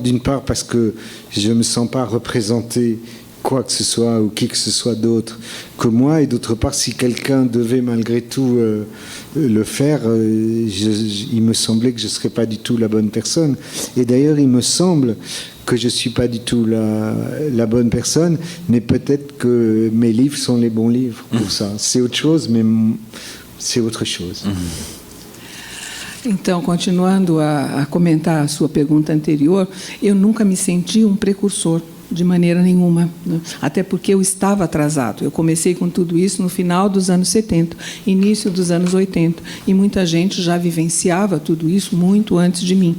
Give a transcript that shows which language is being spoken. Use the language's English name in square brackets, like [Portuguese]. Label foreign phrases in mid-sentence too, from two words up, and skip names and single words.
[French] D'une part, parce que je ne me sens pas représenter quoi que ce soit ou qui que ce soit d'autre que moi, et d'autre part, si quelqu'un devait malgré tout le faire, il me semblait que je ne serais pas du tout la bonne personne. Et d'ailleurs, il me semble que je ne suis pas du tout la bonne personne, mais peut-être que mes livres sont les bons livres pour ça. C'est autre chose, mais c'est autre chose. [Portuguese] Então, continuando a comentar a sua pergunta anterior, eu nunca me senti um precursor. de maneira nenhuma, né? Até porque eu estava atrasado. Eu comecei com tudo isso no final dos anos 70, início dos anos 80, e muita gente já vivenciava tudo isso muito antes de mim.